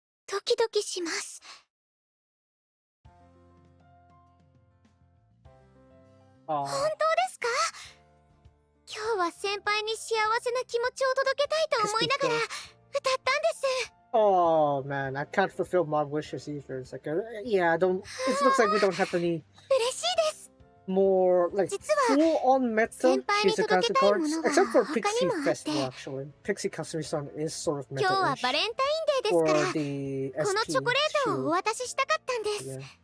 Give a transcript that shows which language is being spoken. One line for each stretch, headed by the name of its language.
Japanese: ドキドキします。本当ですか？今日は先輩に幸せな気持ちを届けたいと思いながら歌ったんです。
English: Oh man, I can't fulfill my wishes either. It's like, yeah, I don't. It looks like we don't have any more like full-on meta Shizukazu cards, except for Pixie Festival. Actually, Pixie Kasumi-san is sort of meta-ish
Japanese: 今日はバレンタインデーですから、
English: for the SP
Japanese: このチョコレートをお渡ししたかったんです。